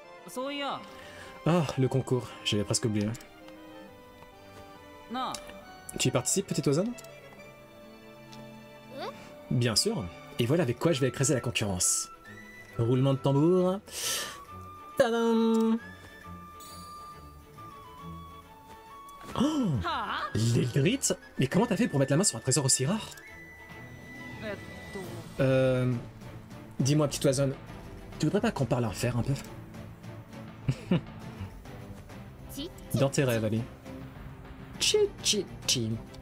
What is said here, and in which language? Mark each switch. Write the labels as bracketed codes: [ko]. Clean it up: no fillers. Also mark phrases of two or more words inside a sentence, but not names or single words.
[ja] そういや [fr] Ah, le concours, j'avais presque oublié. [ja] なあ [fr] Tu y participes, petite Ozone? Bien sûr. Et voilà avec quoi je vais écraser la concurrence. Roulement de tambour. Tadam! Oh! [ja] はあ [fr] L'Eldritch? Mais comment t'as fait pour mettre la main sur un trésor aussi rare? [ja] えっと [fr] Dis-moi, petite Ozone, tu voudrais pas qu'on parle en fer un peu? Dans tes rêves, allez. Chi chi chi.